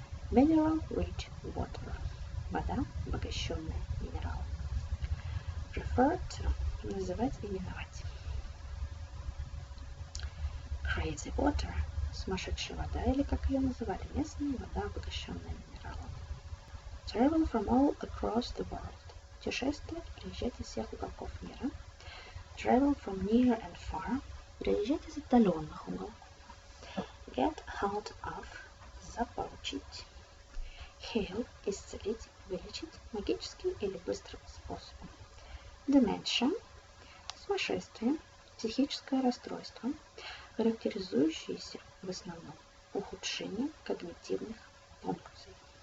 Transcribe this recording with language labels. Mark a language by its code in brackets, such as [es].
[en] Mineral rich water. [ru] Вода, обогащенная минералом. [en] Refer to. [ru] Называть, именовать. [en] Crazy water. [ru] Сумасшедшая вода, или как ее называли местные, вода, обогащенная минералом. [en] Travel from all across the world. [ru] Путешествовать, приезжать из всех уголков мира. [en] Travel from near and far. [ru] Приезжать из отдаленных уголков. [en] Get hold of. [ru] Заполучить. Heal – исцелить, вылечить, магическим или быстрым способом. Dementia – сумасшествие, психическое расстройство, характеризующееся в основном ухудшением когнитивных функций.